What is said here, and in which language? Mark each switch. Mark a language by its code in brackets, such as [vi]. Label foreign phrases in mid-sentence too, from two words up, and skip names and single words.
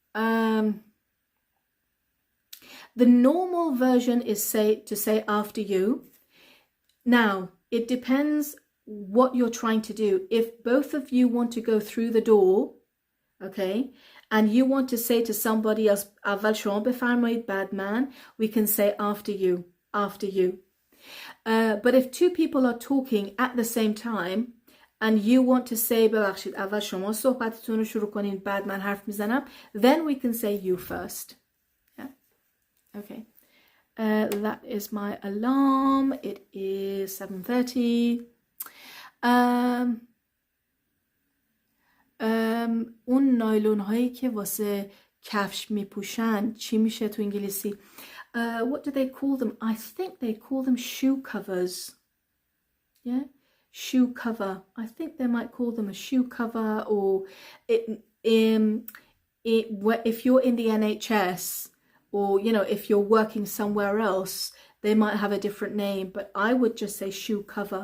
[en] The normal version is to say after you. Now, it depends what you're trying to do. If both of you want to go through the door, okay, and you want to say to somebody else, [fa] اول شما بفرمایید بعد من, [en] we can say after you. But if two people are talking at the same time and you want to say [fa] ببخشید اول شما صحبتتون رو شروع کنین بعد من حرف میزنم, [en] then we can say you first. Yeah. Okay. That is my alarm. It is 7:30. [fa] اون نایلون هایی که واسه کفش میپوشن چی میشه تو انگلیسی؟ [en] What do they call them? I think they call them shoe covers. Yeah, shoe cover. I think they might call them a shoe cover, or if you're in the NHS, or you know, if you're working somewhere else, they might have a different name, but I would just say shoe cover.